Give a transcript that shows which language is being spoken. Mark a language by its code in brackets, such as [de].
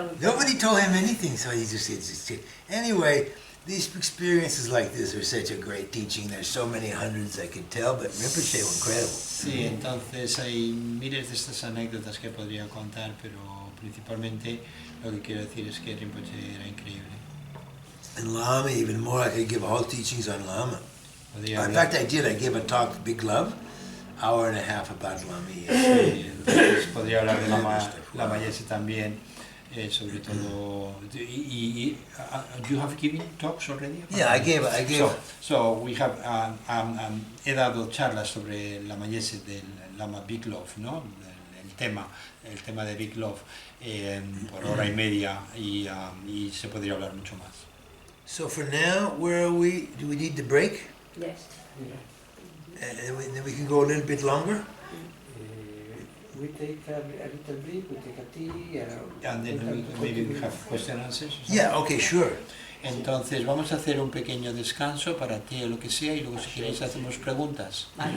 [en] Nobody told him anything, so he just said, anyway, these experiences like this are such a great teaching. There's so many hundreds I could tell, but Rinpoche was incredible. [es] Sí, entonces hay miles de estas anécdotas que podría contar, pero principalmente lo que quiero decir es que Rinpoche era increíble. [en] And Lama, even more, I could give whole teachings on Lama. [es] Podría [en] In [es] hablar- [en] fact, I did. I gave a talk, Big Love, hour and a half about Lama Yeshe. [es] Sí, entonces podría hablar de Lama Yeshe también, sobre todo. [en] You have given talks already? Yeah, I gave. So we have, [es] he dado charlas sobre Lama Yeshe del Lama Big Love, ¿no? El tema de Big Love, por hora y media y se podría hablar mucho más. [en] So for now, where are we? Do we need to break? Yes. Then we can go a little bit longer. We take a little break, we take a tea. And then maybe we have question and answers. Yeah. Okay. Sure. [es] Entonces vamos a hacer un pequeño descanso para ti o lo que sea y luego si queréis hacemos preguntas.